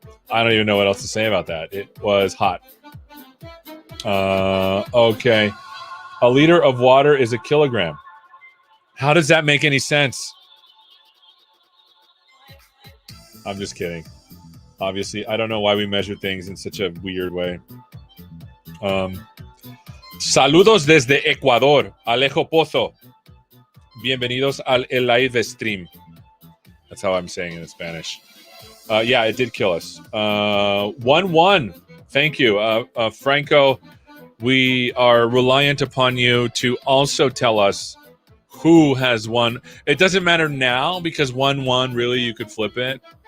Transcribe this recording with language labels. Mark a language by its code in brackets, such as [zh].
[en] I don't even know what else to say about that. It was hot. Okay. A liter of water is a kilogram. How does that make any sense? I'm just kidding. Obviously, I don't know why we measure things in such a weird way. [es] Saludos desde Ecuador, Alejo Pozo. Bienvenidos al Livestream. [en] That's how I'm saying it in Spanish. Yeah, it did kill us. 1-1. Thank you. Franco, we are reliant upon you to also tell us who has won. It doesn't matter now because 1-1, really, you could flip it.